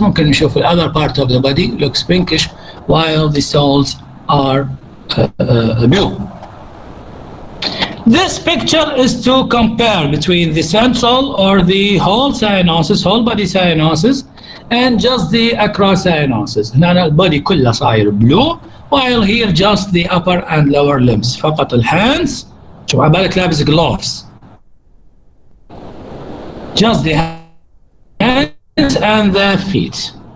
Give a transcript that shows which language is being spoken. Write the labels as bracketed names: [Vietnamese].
[Arabic] ممكن نشوف [English] the other part of the body looks pinkish while the soles are blue. This picture is to compare between the central or the whole cyanosis, whole body cyanosis, and just the acrocyanosis. [Arabic] هنا البودي كله صاير [English] blue while here just the upper and lower limbs. [Arabic] فقط الhands، شوف عبالك لابس gloves. [English] Just the hands and the feet.